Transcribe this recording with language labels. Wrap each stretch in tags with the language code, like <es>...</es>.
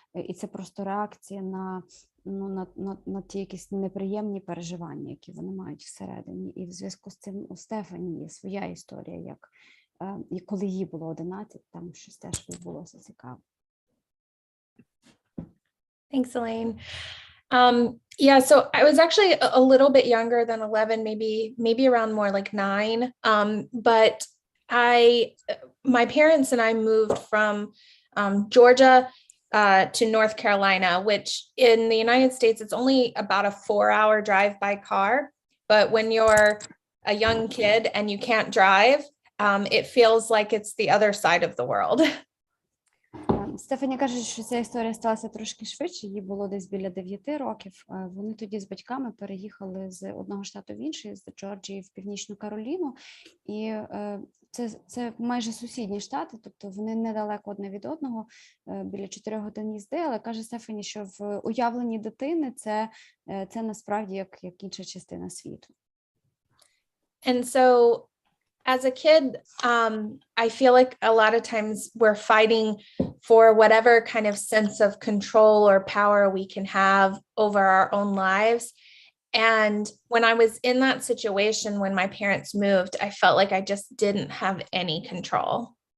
<uk>І це просто реакція на ті якісь неприємні переживання, які вони мають всередині. І в зв'язку з цим у Стефані є своя історія, як коли їй було 11, там щось теж відбулося цікаво.</uk> <en>Thanks, Elaine. Yeah, so I was actually a little bit younger than 11, maybe around more like 9. But my parents and I moved from Georgia to North Carolina, which in the United States, it's only about a 4-hour drive by car. But when you're a young kid and you can't drive, it feels like it's the other side of the world.</en> <uk>Стефані каже, що ця історія сталася трошки швидше, їй було десь біля 9 років. Вони тоді з батьками переїхали з одного штату в інший, з Джорджії в Північну Кароліну. І це майже сусідні штати, тобто вони недалеко одне від одного, біля 4 годин їзди, але каже Стефані, що в уявленні дитини це насправді як інша частина світу.</uk> <en>And so as a kid, I feel like a lot of times we're fighting for whatever kind of sense of control or power we can have over our own lives. And when I was in that situation, when my parents moved, I felt like I just didn't have any control.</en>